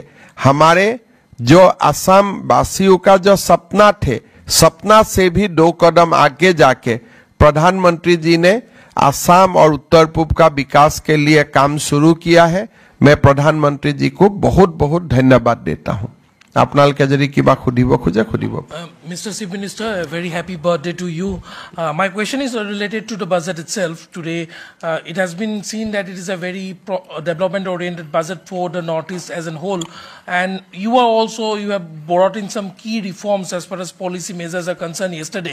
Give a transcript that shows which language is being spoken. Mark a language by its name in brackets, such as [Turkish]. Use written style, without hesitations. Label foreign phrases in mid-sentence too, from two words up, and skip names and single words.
[Hindi] हमारे जो असम वासियों का जो सपना थे, सपना से भी 2 कदम आगे जाके प्रधानमंत्री जी ने असम और उत्तर पूर्व का विकास के लिए काम शुरू किया है। मैं प्रधानमंत्री जी को बहुत बहुत धन्यवाद देता हूं। [Assamese] আপোনালোকে যদি কিবা খুদিব খোজে খুদিব। [English] Mr. Chief Minister, a very happy birthday to you. My question is related to the budget itself. Today, it has been seen that it is a very development-oriented budget for the Northeast as a whole. And you have brought in some key reforms as far as policy measures are concerned yesterday.